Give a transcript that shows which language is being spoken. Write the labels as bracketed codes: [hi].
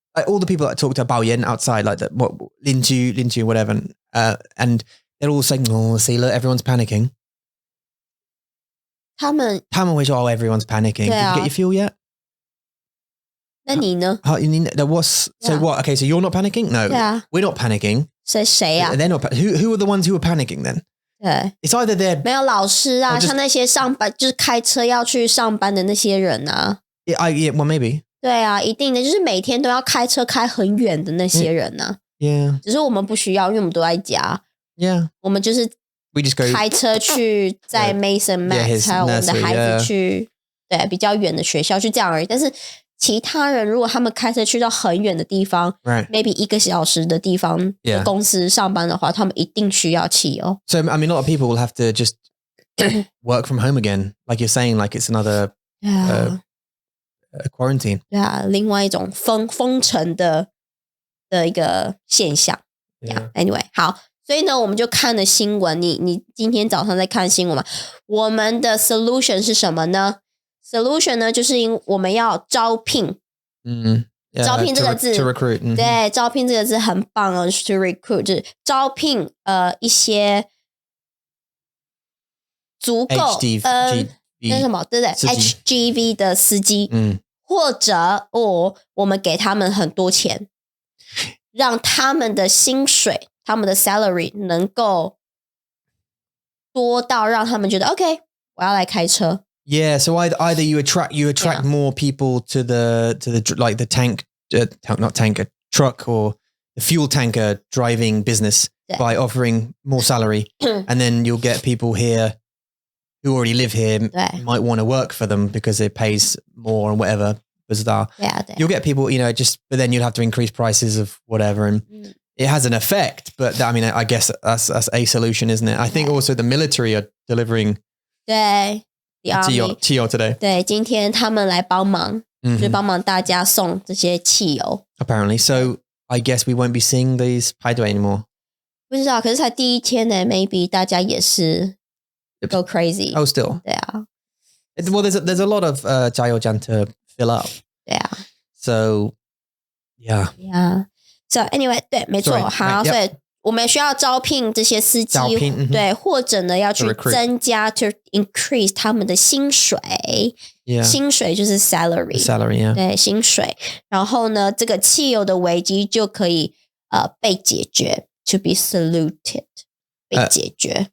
[en] All the people that I talked to about outside, like that, what Linju, whatever, and they're all saying, "Oh, see, look, everyone's panicking." [zh] 他们 [en] 会说, "Oh, everyone's panicking." Did you get your fuel yet? [zh] 那你呢? [en] So what? Okay, so you're not panicking? No, we're not panicking. [zh] 谁啊? [en] They're not. Who are the ones who are panicking then? [zh] 对 [en] It's either they're [zh] 没有老师啊，像那些上班就是开车要去上班的那些人啊。 [en] Yeah, well, maybe. [zh] 对啊，一定的，就是每天都要开车开很远的那些人啊。 [en] Yeah. [zh] 只是我们不需要，因为我们都在家。 [en] Yeah. [zh] 我们就是开车去在 Mason Max， 还有我们的孩子去对比较远的学校，就这样而已。但是其他人如果他们开车去到很远的地方 ，maybe 1个小时的地方的公司上班的话，他们一定需要汽油。 [en] So I mean, a lot of people will have to just work from home again, like you're saying, like it's another quarantine. [zh] 对啊，另外一种封城的一个现象。 Anyway， 好，所以呢，我们就看了新闻。你今天早上在看新闻嘛？我们的 solution 是什么呢？Solution 呢，就是我们要招聘，招聘这个字 [en] to recruit， [zh] 对，招聘这个字很棒哦 ， to recruit 就是招聘一些足够那什么对不对 ？HGV 的司机，或者我们给他们很多钱，让他们的薪水、他们的 salary 能够多到让他们觉得 OK， 我要来开车。 [en] Yeah, so either you attract more people to the like the tank, not tanker, truck or fuel tanker driving business by offering more salary. And then you'll get people here who already live here, might want to work for them because it pays more and whatever. Bizarre. You'll get people, but then you'll have to increase prices of whatever. And it has an effect, but I guess that's a solution, isn't it? I think also the military are delivering 汽油 today. [zh] 对，今天他们来帮忙，就是帮忙大家送这些汽油。 [en] Apparently, so I guess we won't be seeing these 排队 anymore. [zh] 不知道，可是才第一天呢 ，maybe 大家也是 go crazy. [en] Oh, still. [zh] 对啊。 [en] Well, there's a lot of 加油站 to fill up. [zh] 对啊。 [en] So, yeah. [zh] So anyway, 对，没错。好，所以我们需要招聘这些司机，对，或者呢要去增加 to increase 他们的薪水。薪水就是 salary， 对，薪水。然后呢，这个汽油的危机就可以被解决 ， to be soluted，被解决。